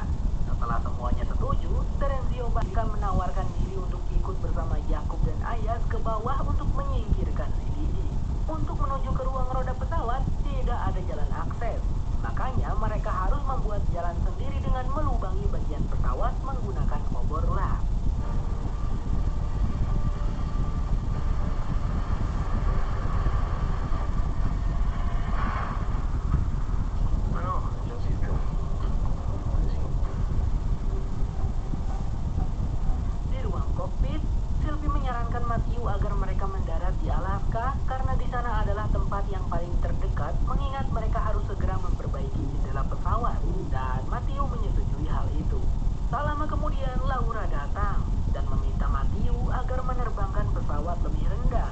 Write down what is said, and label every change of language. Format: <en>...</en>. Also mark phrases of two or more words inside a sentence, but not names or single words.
<id>Setelah semuanya setuju, Terenzio bahkan menawarkan diri untuk ikut bersama Yakub dan Ayas ke bawah untuk menyingkirkan si Didi. Untuk menuju ke ruang roda pesawat, tidak ada jalan akses. Makanya mereka harus membuat jalan sendiri dengan melubangi bagian pesawat menggunakan obor las.</id> <fr>Alors, j'insiste. Allez-y.</fr> <id>Di ruang kokpit, Sylvie menyarankan Matthew agar mereka mendarat di Alaska karena di sana adalah tempat yang paling terdekat mengingat mereka harus segera memperbaiki jendela pesawat. Dan Matthew menyetujui hal itu. Tak lama kemudian Laura datang dan meminta Matthew agar menerbangkan pesawat lebih rendah.</id>